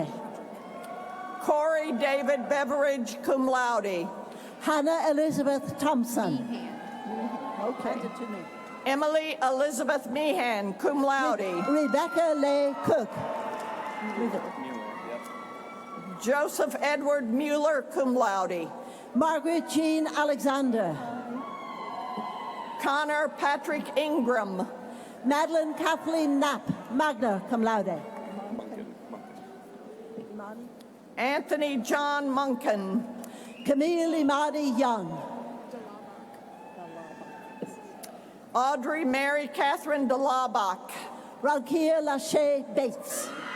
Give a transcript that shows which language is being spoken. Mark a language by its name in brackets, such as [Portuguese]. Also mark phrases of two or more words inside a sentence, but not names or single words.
[English] Corey David Beveridge, [Latin] cum laude. [English] Hannah Elizabeth Thompson. Okay. Emily Elizabeth Meehan, [Latin] cum laude. [English] Rebecca Leigh Cook. Joseph Edward Mueller, [Latin] cum laude. [English] Margaret Jean Alexander. Connor Patrick Ingram. Madeline Kathleen Knapp, [Latin] magna cum laude. [English] Anthony John Munkin. Camille Imadi Young. Audrey Mary Catherine DeLabach. Ralkia Lachey Bates.